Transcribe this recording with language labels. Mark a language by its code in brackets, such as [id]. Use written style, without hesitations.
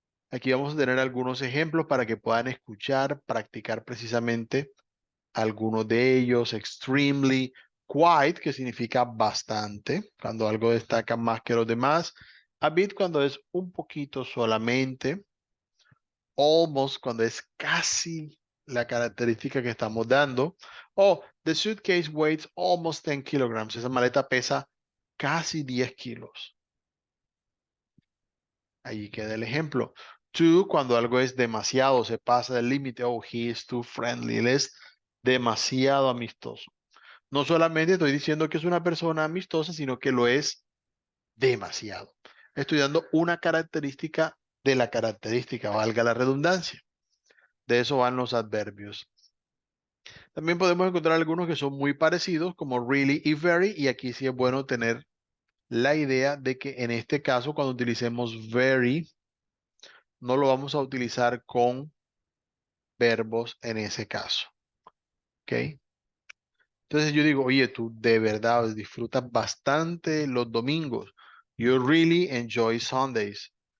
[es] Aquí vamos a tener algunos ejemplos para que puedan escuchar, practicar precisamente algunos de ellos. Extremely, quite, que significa bastante, cuando algo destaca más que los demás. A bit, cuando es un poquito solamente. Almost, cuando es casi la característica que estamos dando. [en] O the suitcase weighs almost 10 kilograms. [es] Esa maleta pesa casi 10 kilos. Ahí queda el ejemplo. Too, cuando algo es demasiado, se pasa del límite. [en] Oh, he is too friendly. [es] Él es demasiado amistoso. No solamente estoy diciendo que es una persona amistosa, sino que lo es demasiado. Estoy dando una característica de la característica, valga la redundancia. De eso van los adverbios. También podemos encontrar algunos que son muy parecidos, como really y very, y aquí sí es bueno tener la idea de que en este caso, cuando utilicemos very, no lo vamos a utilizar con verbos en ese caso. ¿Ok? Entonces yo digo, oye, tú de verdad disfrutas bastante los domingos. [en] You really enjoy Sundays.